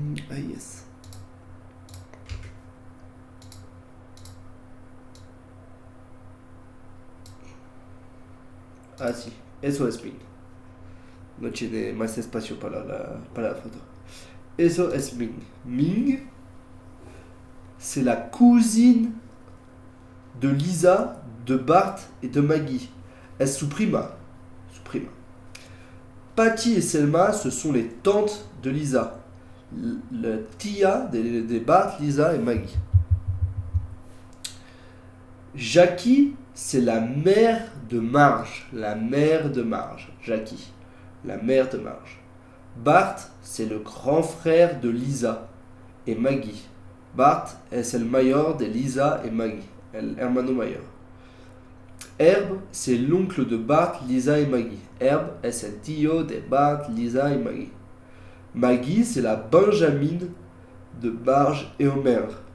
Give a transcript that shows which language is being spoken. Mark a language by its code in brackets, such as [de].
[es] ahí es. Ah, sí, eso es Ming. No tiene más espacio para la foto. Eso es Ming. [fr] Ming, c'est la cousine de Lisa, de Bart et de Maggie. [es] Es su prima. Su prima. [fr] Patty et Selma, ce sont les tantes de Lisa. Le tia des Bart, Lisa et Maggie. Jackie, c'est la mère de Marge. La mère de Marge. Jackie. La mère de Marge. Bart, c'est le grand frère de Lisa et Maggie. [es] Bart es el mayor de Lisa et Maggie. El hermano mayor. [fr] Herb, c'est l'oncle de Bart, Lisa et Maggie. [es] Herb es el tío de Bart, Lisa et Maggie. [fr] Maggie, c'est la Benjamine de Marge et Homer.